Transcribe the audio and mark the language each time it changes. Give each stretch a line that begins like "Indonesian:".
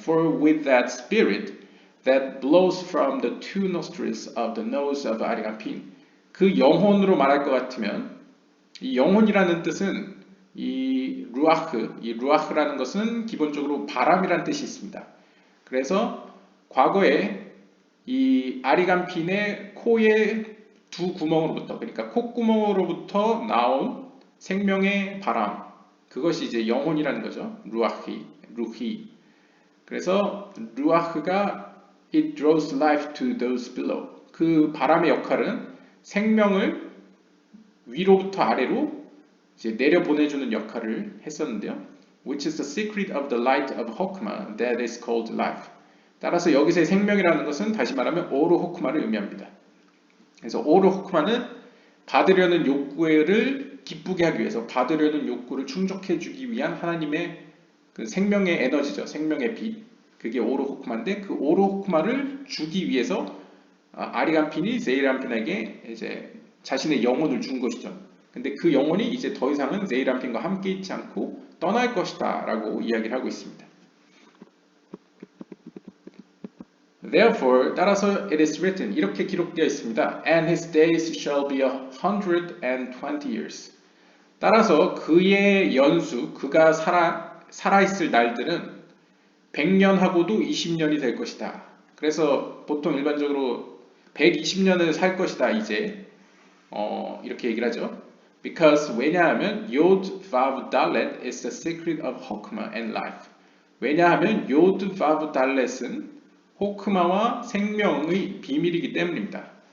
English: For with that spirit that blows from the two nostrils of the nose of
Korean: 아리간핀, 그 영혼으로 말할 것 같으면 이 영혼이라는 뜻은 이 루아흐라는 것은 기본적으로 바람이라는 뜻이 있습니다. 그래서 과거에 이 아리간핀의 코의 두 구멍으로부터, 그러니까 콧구멍으로부터 나온 생명의 바람, 그것이 이제 영혼이라는 거죠. 루히. 그래서 루아흐가
English: it draws life to those below.
Korean: 그 바람의 역할은 생명을 위로부터 아래로 이제 내려 보내주는 역할을 했었는데요.
English: Which is the secret of the light of Hokmah that is called life.
Korean: 따라서 여기서의 생명이라는 것은 다시 말하면 오르 호크마를 의미합니다. 그래서 오르 호크마는 받으려는 욕구를 기쁘게 하기 위해서 받으려는 욕구를 충족해 주기 위한 하나님의 그 생명의 에너지죠. 생명의 빛. 그게 오르 호크마인데 그 오르 호크마를 주기 위해서 아리간핀이 제이람핀에게 이제 자신의 영혼을 준 것이죠. 근데 그 영혼이 이제 더 이상은 제이람핀과 함께 있지 않고 떠날 것이다 라고 이야기를 하고 있습니다.
English: Therefore,
Korean: 따라서
English: it is written,
Korean: 이렇게 기록되어 있습니다.
English: And his days shall be 120 years.
Korean: 따라서 그의 연수, 그가 살아있을 날들은 100년하고도 20년이 될 것이다. 그래서 보통 일반적으로 120년을 살 것이다 이제 이렇게 얘기를 하죠.
English: Because
Korean: 왜냐하면
English: Yod Vav Dalet is the secret of Hokmah and life.
Korean: 왜냐하면 Yod Vav Dalet은 호크마와 생명의 비밀이기 때문입니다.